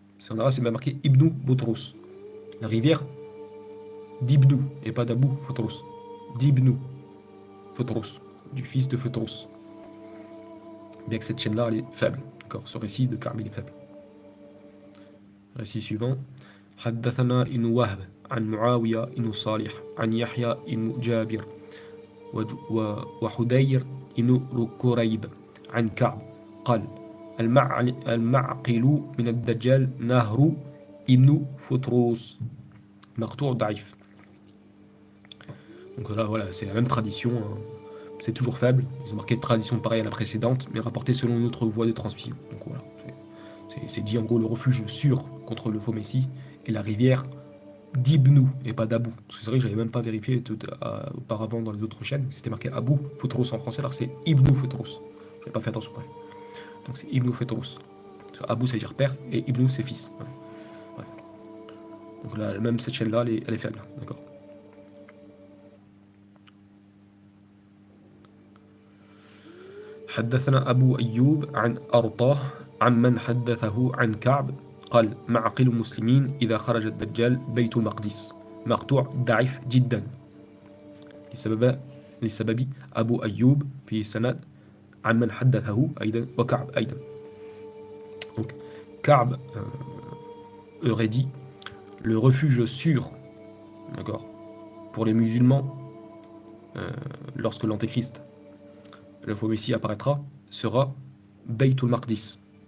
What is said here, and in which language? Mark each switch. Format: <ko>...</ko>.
<fr>En arabe c'est bien marqué Ibnou Botros. La rivière d'Ibnou, et pas d'Abou Fotros. D'Ibnou Fotros, du fils de Fotros. Bien que cette chaîne-là, elle est faible. D'accord, ce récit de Ka'b, il est faible. Récit suivant.</fr> <ar>حدثنا ابن وهب عن معاوية بن صالح عن يحيى بن جابر وحدير بن كريب عن كعب قال المعقل من الدجال نهر ابن فطروس مقطوع ضعيف.</ar> <fr>Donc là, voilà, c'est la même tradition, hein. C'est toujours faible. Ils ont marqué de tradition pareille à la précédente, mais rapportée selon une autre voie de transmission. Donc voilà, c'est dit en gros le refuge sûr contre le faux messie et la rivière d'Ibnou et pas d'Abou. Parce que c'est vrai que j'avais même pas vérifié auparavant dans les autres chaînes. C'était marqué Abou Fotros en français, alors c'est Ibnou Fotros. J'avais pas fait attention, bref. Donc c'est Ibnou Fotros. Abou ça veut dire père et Ibnou c'est fils. Ouais. Bref. Donc là, même cette chaîne-là, elle est faible, d'accord.</fr> <ar>حدثنا أبو أيوب عن أرطاه عمن حدثه عن كعب قال معقل المسلمين إذا خرج الدجال بيت المقدس مقطوع ضعيف جدا لسبب أبو أيوب في سند عمن حدثه أيضا وكعب أيضا.</ar> <fr>Donc Ka'b aurait dit le refuge sûr, d'accord, pour les musulmans lorsque l'antéchrist, le faux messie apparaîtra, sera Baytul Maqdis.</fr>